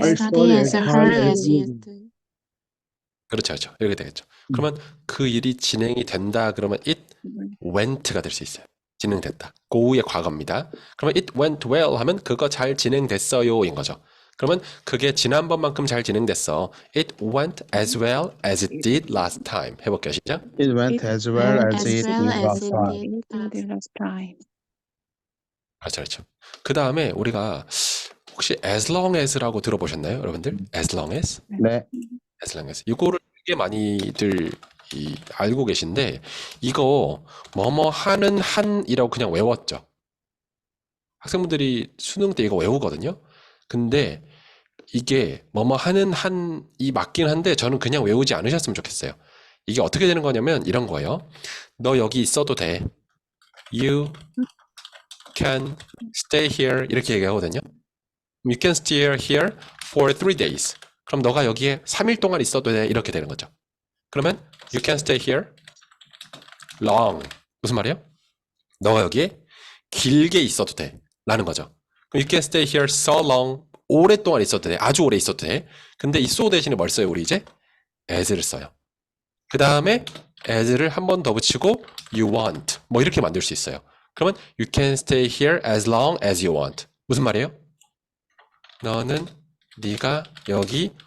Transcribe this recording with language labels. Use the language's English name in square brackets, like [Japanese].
[English] I study as hard as you do. [Korean] 그렇죠, 그렇죠. 이렇게 되겠죠. 그러면 그 일이 진행이 된다. 그러면 [English] it went [Korean] 가 될 수 있어요. 진행됐다. 고우의 과거입니다. 그러면 [English] it went well [Korean] 하면 그거 잘 진행됐어요인 거죠. 그러면 그게 지난번만큼 잘 진행됐어. [English] It went as well as it did last time. [Korean] 해볼게요. 시작. [English] It went as well as it well did as last it time. did last time. [Korean] 그렇죠, 그렇죠. 그 다음에 우리가 혹시 [English] as long as [Korean] 라고 들어보셨나요, 여러분들? [English] as long as? [Korean] 네. [English] as long as. [Korean] 이거를 되게 많이들 알고 계신데 이거 뭐뭐 하는 한이라고 그냥 외웠죠. 학생분들이 수능 때 이거 외우거든요. 근데 이게 뭐뭐 하는 한이 맞긴 한데 저는 그냥 외우지 않으셨으면 좋겠어요. 이게 어떻게 되는 거냐면 이런 거예요. 너 여기 있어도 돼. [English] You can stay here [Korean] 이렇게 얘기하거든요. [English] You can stay here for 3 days. [Korean] 그럼 너가 여기에 3일 동안 있어도 돼 이렇게 되는 거죠. [English] 그러면 you can stay here long [Korean] 무슨 말이에요? 너가 여기에 길게 있어도 돼 라는 거죠. [English] You can stay here so long [Korean] 오랫동안 있어도 돼. 아주 오래 있어도 돼. 근데 이 so 대신에 뭘 써요? 우리 이제 as를 써요. 그 다음에 as를 한 번 더 붙이고 [English] you want [Korean] 뭐 이렇게 만들 수 있어요. 그러면 [English] you can stay here as long as you want [Korean] 무슨 말이에요? 너는 네가 여기